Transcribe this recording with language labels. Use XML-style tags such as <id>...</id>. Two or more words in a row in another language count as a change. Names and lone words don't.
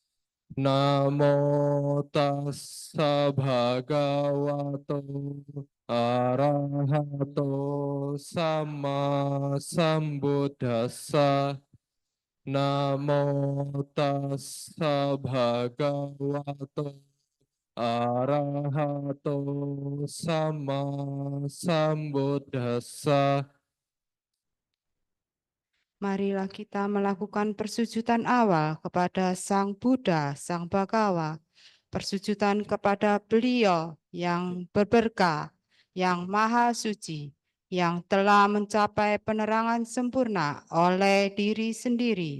<pi>Namo tassa bhagavato arahato sama sambuddhassa. Namo tassa bhagavato Arahato sama sambuddhassa.</pi> <id>Marilah kita melakukan persujudan awal kepada Sang Buddha, Sang Bhagawa, persujudan kepada Beliau yang berberkah, yang maha suci, yang telah mencapai penerangan sempurna oleh diri sendiri.</id>